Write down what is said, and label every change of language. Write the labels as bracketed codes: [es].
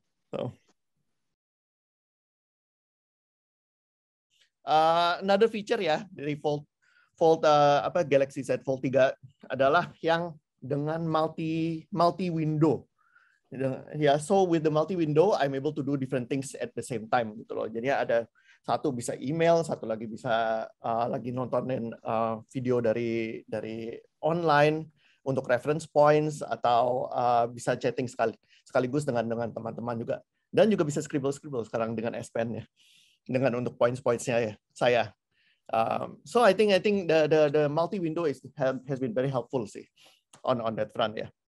[en] So another feature [id] ya dari Fold Galaxy Z Fold 3 adalah yang dengan multi window. [en] Ya, so with the multi window, I'm able to do different things at the same time gitu loh. [id] Jadi ada satu bisa email, satu lagi bisa lagi nontonin video dari online untuk reference points, atau bisa chatting sekaligus dengan teman-teman juga, dan juga bisa scribble sekarang dengan S Pen ya, dengan untuk points-pointsnya ya saya. [en] So I think the multi window has been very helpful sih on that front ya.